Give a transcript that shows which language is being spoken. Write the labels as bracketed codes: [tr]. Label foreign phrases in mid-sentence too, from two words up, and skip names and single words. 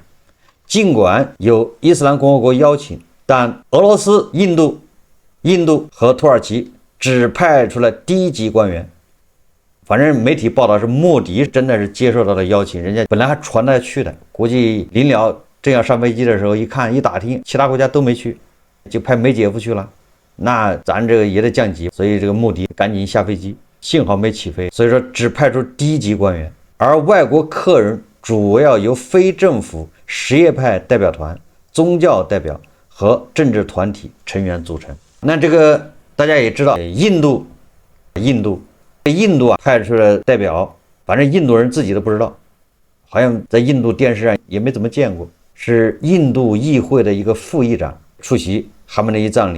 [zh] 儘管有伊斯蘭共和國邀請，但俄羅斯、印度和土耳其只派出了低级官員。反正媒体報道是莫迪真的是接受到了邀請，人家本来還傳他去的，估計臨了正要上飛機的時候，一看一打听，其他国家都沒去，就派梅杰夫去了。那咱这個也得降級，所以這個莫迪趕緊下飛機，幸好沒起飛，所以說只派出低級官員，而外國客人主要由非政府、什葉派代表團、宗教代表和政治团体成員組成。那這個大家也知道，印度派出的代表，反正印度人自己都不知道，好像在印度電視上也沒怎麼見過，是印度議會的一個副議長出席哈梅內伊葬禮。